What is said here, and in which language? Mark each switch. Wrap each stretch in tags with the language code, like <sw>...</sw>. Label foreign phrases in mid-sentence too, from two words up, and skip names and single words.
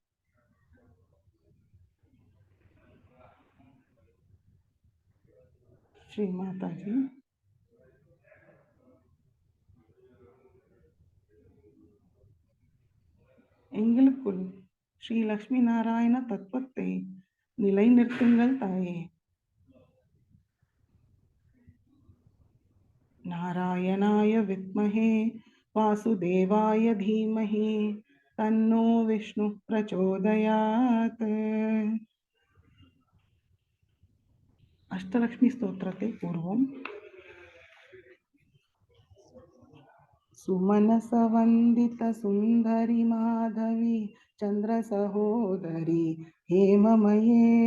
<ta>ஸ்ரீ மாதாஜி. எங்களுக்குள் ஸ்ரீ லக்ஷ்மி நாராயண தத்துவத்தை நிலைநிறுத்துங்கள் தாயே.</ta> <sa>नारायणाय विद्महे वासुदेवाय धीमहि तन्नो विष्णुः प्रचोदयात्. अष्टलक्ष्मी स्तोत्रते पूर्वम् सुमनसवन्दितसुन्दरि माधवी चन्द्रसहोदरी हेममये</sa>